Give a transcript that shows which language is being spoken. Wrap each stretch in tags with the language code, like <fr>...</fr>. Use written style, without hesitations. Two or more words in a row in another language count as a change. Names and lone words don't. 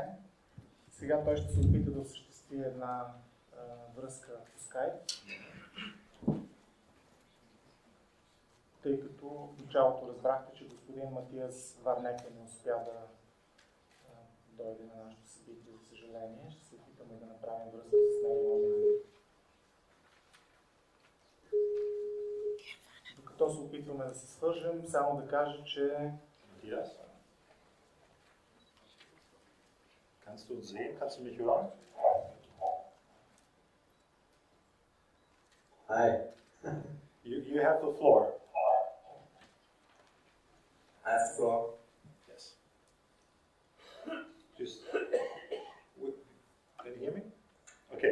<bg>Сега той ще се опита да осъществи една връзка по скайп, тъй като в началото разбрахте, че господин Матиас Варнеке не успя да дойде на нашето събитие, за съжаление. Ще се опитаме да направим връзка с него. Докато се опитваме да се свържем, само да кажа, че...</bg> <de>Matthias? Kannst du uns sehen? Kannst du mich hören?</de> <en>Hi. You have the floor. I have the floor. Yes. Just, can you hear me? Okay.</en>